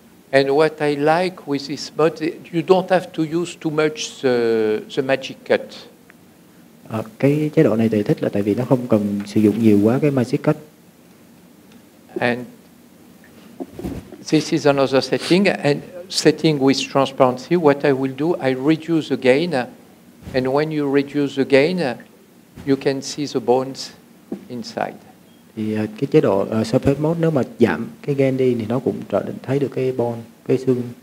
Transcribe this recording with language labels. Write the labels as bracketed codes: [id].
[en] And what I like with this mode, you don't have to use too much the magic cut. [vi] Cái chế độ này thầy thích là tại vì nó không cần sử dụng nhiều quá cái magic cut. [en] And this is another setting. And setting with transparency, what I will do, I reduce again. And when you reduce again, you can see the bones inside. [vi] Thì cái chế độ surface mode nếu mà giảm cái gain đi thì nó cũng trở nên thấy được cái bone, cái xương.